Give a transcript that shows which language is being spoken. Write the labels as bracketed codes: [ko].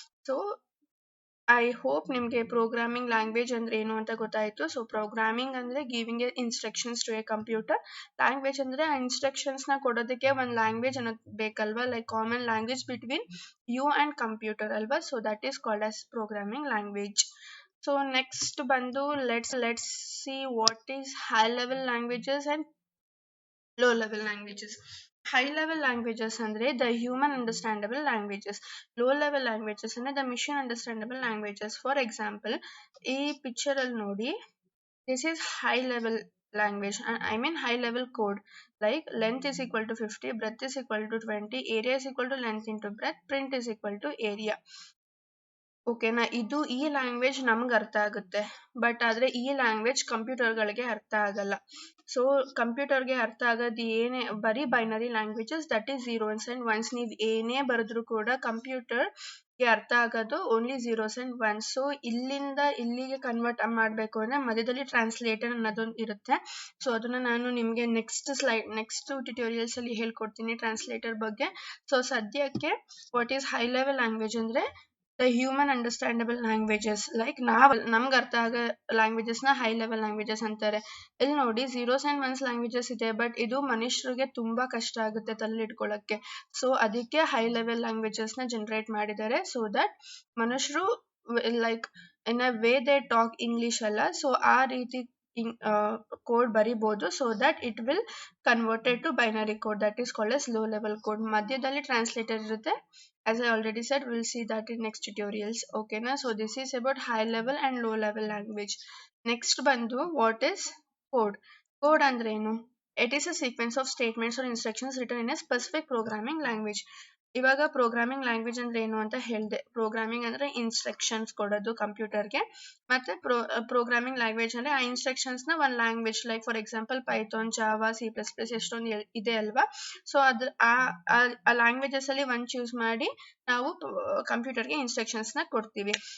[kn] So I hope ನಿಮ್ಗೆ programming language ಅಂದ್ರೆ ಏನು ಅಂತ ಗೊತ್ತಾಯ್ತು. [en] So programming ಅಂದ್ರೆ giving a instructions to a computer. [kn] Language ಅಂದ್ರೆ ಆ ಇನ್ಸ್ಟ್ರಕ್ಷನ್ಸ್ ನ ಕೊಡೋದಕ್ಕೆ ಒಂದು ಲ್ಯಾಂಗ್ವೇಜ್ ಅನ್ನೋದು ಬೇಕಲ್ವಾ, [en] Like common language between you and computer ಅಲ್ವಾ. So that is called as programming language. So next ಬಂದು let's see what is high level languages and low level languages. High level languages ಅಂದ್ರೆ the human understandable languages. Low level languages ಅಂದ್ರೆ the machine understandable languages. For example, [kn] ಈ picture ಅಲ್ಲಿ ನೋಡಿ, [en] this is high level language, I mean high level code, like length is equal to 50, breadth is equal to 20, area is equal to length into breadth, print is equal to area. [kn] ಓಕೆನಾ, ಇದು ಈ language ನಮ್ಗೆ ಅರ್ಥ ಆಗುತ್ತೆ, but ಆದರೆ ಈ language ಕಂಪ್ಯೂಟರ್ಗಳಿಗೆ ಅರ್ಥ ಆಗಲ್ಲ. ಸೊ ಕಂಪ್ಯೂಟರ್ಗೆ ಅರ್ಥ ಆಗೋದು ಏನೇ, ಬರೀ binary languages, that is zeros and once. ನೀವು ಏನೇ ಬರೆದ್ರೂ ಕೂಡ ಕಂಪ್ಯೂಟರ್ಗೆ ಅರ್ಥ ಆಗೋದು only zeros and once. So ಇಲ್ಲಿಂದ ಇಲ್ಲಿಗೆ ಕನ್ವರ್ಟ್ ಮಾಡಬೇಕು ಅಂದರೆ ಮಧ್ಯದಲ್ಲಿ ಟ್ರಾನ್ಸ್ಲೇಟರ್ ಅನ್ನೋದೊಂದು ಇರುತ್ತೆ. ಸೊ ಅದನ್ನು ನಾನು ನಿಮಗೆ ನೆಕ್ಸ್ಟ್ ಟ್ಯುಟೋರಿಯಲ್ಸಲ್ಲಿ ಹೇಳ್ಕೊಡ್ತೀನಿ ಟ್ರಾನ್ಸ್ಲೇಟರ್ ಬಗ್ಗೆ. ಸೊ ಸದ್ಯಕ್ಕೆ what is high level language ಅಂದರೆ [en] the human understandable languages, [kn] like ನಮ್ಗೆ ಅರ್ಥ ಆಗೋ ಲ್ಯಾಂಗ್ವೇಜಸ್ನ ಹೈ ಲೆವೆಲ್ ಲ್ಯಾಂಗ್ವೇಜಸ್ ಅಂತಾರೆ. ಇಲ್ಲಿ ನೋಡಿ ಝೀರೋಸ್ ಆ್ಯಂಡ್ ಒನ್ಸ್ ಲ್ಯಾಂಗ್ವೇಜಸ್ ಇದೆ, ಬಟ್ ಇದು ಮನುಷ್ಯರಿಗೆ ತುಂಬ ಕಷ್ಟ ಆಗುತ್ತೆ ತಲೆಲಿಟ್ಕೊಳ್ಳೋಕ್ಕೆ. ಸೊ ಅದಕ್ಕೆ ಹೈ ಲೆವೆಲ್ ಲ್ಯಾಂಗ್ವೇಜಸ್ನ ಜನರೇಟ್ ಮಾಡಿದ್ದಾರೆ, ಸೊ ದಟ್ ಮನುಷ್ಯರು like in a way they talk English ಅಲ್ಲ, ಸೊ ಆ ರೀತಿ ಕೋಡ್ ಬರಿಬೋದು, [en] So that it will converted to binary code, that is called as low level code. [kn] ಮಧ್ಯದಲ್ಲಿ ಟ್ರಾನ್ಸ್ಲೇಟರ್ ಇರುತ್ತೆ. [en] As I already said, we'll see that in next tutorials. Okay na, so this is about high level and low level language. Next bandu, what is code? [kn] Code andre enu? [en] It is a sequence of statements or instructions written in a specific programming language. [kn] ಇವಾಗ programming language ಅಂದ್ರೆ ಏನು ಅಂತ ಹೇಳಿದೆ. Programming ಅಂದ್ರೆ instructions ಕೊಡೋದು ಕಂಪ್ಯೂಟರ್ಗೆ, ಮತ್ತೆ programming language ಅಂದ್ರೆ ಆ ಇನ್ಸ್ಟ್ರಕ್ಷನ್ಸ್ನ ಒಂದು language, like for example Python, Java, C++, ಎಷ್ಟೊಂದು ಇದೆ ಅಲ್ವಾ. ಸೊ ಅದು ಆ ಲ್ಯಾಂಗ್ವೇಜಸ್ ಅಲ್ಲಿ ಒಂದು ಚೂಸ್ ಮಾಡಿ ನಾವು ಕಂಪ್ಯೂಟರ್ಗೆ ಇನ್ಸ್ಟ್ರಕ್ಷನ್ಸ್ನ ಕೊಡ್ತೀವಿ.